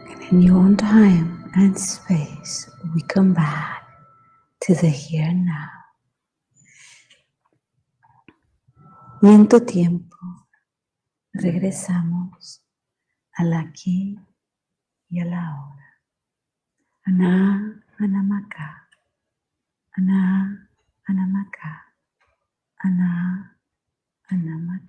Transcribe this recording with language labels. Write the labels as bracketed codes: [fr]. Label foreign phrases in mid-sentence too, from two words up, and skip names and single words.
[en] In your own time and space, we come back to the here and now. [es] Y en tu tiempo, regresamos al aquí y a la ahora. Ana, anamaka. Ana, anamaka. Ana, anamaka.